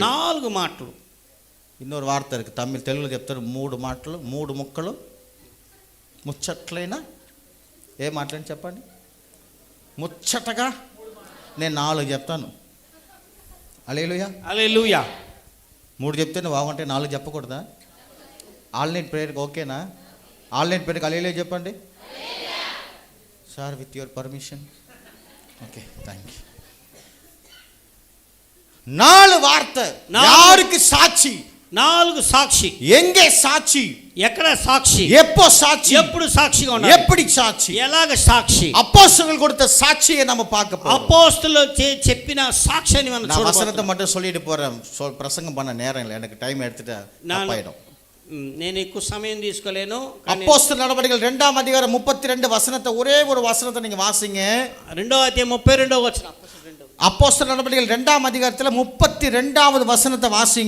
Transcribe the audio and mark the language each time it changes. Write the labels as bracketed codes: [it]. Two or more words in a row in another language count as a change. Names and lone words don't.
[te] 4 మాటలు. [ta] இன்னொரு వార్త இருக்கு. [te] తెలుగులో చెప్తారు 3 మాటలు, 3 ముక్కలు ముచ్చట్లైనా ఏ మాటలని చెప్పండి. ముచ్చటగా నేను 4 చెప్తాను. హల్లెలూయా. హల్లెలూయా. 3 చెప్తేనే బాగుంటే 4 చెప్పకూడదా? [en] all-night prayerకి [te] ఓకేనా? [en] all-night prayerకి [te] హల్లెలూయా చెప్పండి. [en] sir with your permission. okay, thank you. [te] 4 వార్త. [ta] யாருக்கு சாட்சி? [te] 4 సాక్షి. [ta] எங்கே சாட்சி? [te] ఎక్కడ సాక్షి? [ta] எப்போ சாட்சி? [te] ఎప్పుడు సాక్షిగా ఉన్నారు? [ta] எப்படி சாட்சி? [te] ఎలాగ సాక్షి? [ta] அப்போஸ்தலர்கள் கொடுத்த சாட்சியை நம்ம பார்க்க போறோம். [te] అపోస్తలులు చెప్పిన సాక్ష్యాన్ని మనం [ta] நான் [te] చూడబోతున్నాం. [ta] வசனத்தை மட்டும் சொல்லிட்டு போறேன். பிரசங்கம் பண்ண நேரம் இல்லை, எனக்கு டைம் எடுத்துட்டா தப்பாயிடும். [te] నేను ఎక్కువ సమయం తీసుకోలేను. [ta] அப்போஸ்தலர் நடவடிக்கைகள் 2ஆம் அதிகாரம் 32 வசனத்தை ஒரே ஒரு வசனத்தை நீங்க வாசிங்க. [te] 2వ అధ్యాయం 32వ వచనం. [ta] அப்போஸ்தலர் நடவடிக்கைகள் 2ஆம் அதிகாரத்துல 32வது வசனத்தை வாசிங்க.